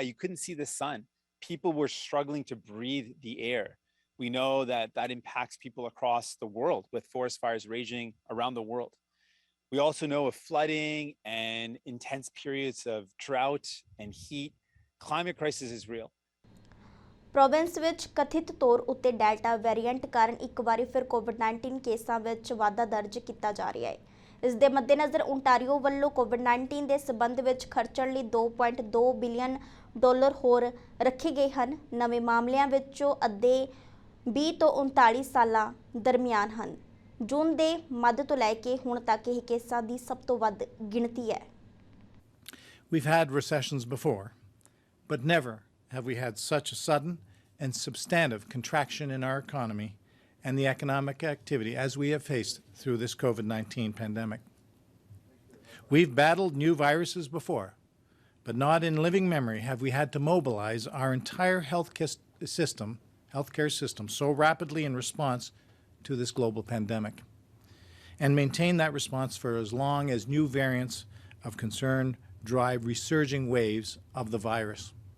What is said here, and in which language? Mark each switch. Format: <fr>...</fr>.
<en>You couldn't see the sun. People were struggling to breathe the air. We know that that impacts people across the world with forest fires raging around the world. We also know of flooding and intense periods of drought and heat. Climate crisis is real.</en> <pa>Province ਵਿੱਚ ਕਥਿਤ ਤੌਰ ਉੱਤੇ delta variant ਕਾਰਨ ਇੱਕ ਵਾਰੀ ਫਿਰ ਕੋਵਿਡ-19 ਕੇਸਾਂ ਵਿੱਚ ਵਾਧਾ ਦਰਜ ਕੀਤਾ ਜਾ ਰਿਹਾ ਹੈ। ਇਸ ਦੇ ਮੱਦੇਨਜ਼ਰ ਓਨਟਾਰੀਓ ਵੱਲੋਂ ਕੋਵਿਡ-19 ਦੇ ਸਬੰਧ ਵਿੱਚ ਖਰਚਣ ਲਈ $2.2 ਬਿਲੀਅਨ ਹੋਰ ਰੱਖੇ ਗਏ ਹਨ। ਨਵੇਂ ਮਾਮਲਿਆਂ ਵਿੱਚੋਂ ਅੱਧੇ 20 ਤੋਂ 39 ਸਾਲਾਂ ਦਰਮਿਆਨ ਹਨ। ਜੂਨ ਦੇ ਮੱਧ ਤੋਂ ਲੈ ਕੇ ਹੁਣ ਤੱਕ ਇਹ ਕੇਸਾਂ ਦੀ ਸਭ ਤੋਂ ਵੱਧ ਗਿਣਤੀ ਹੈ।</pa> <en>We've had recessions before, but never have we had such a sudden and substantive contraction in our economy and the economic activity as we have faced through this COVID-19 pandemic. We've battled new viruses before, but not in living memory have we had to mobilize our entire healthcare system so rapidly in response to this global pandemic, and maintain that response for as long as new variants of concern drive resurging waves of the virus.</en>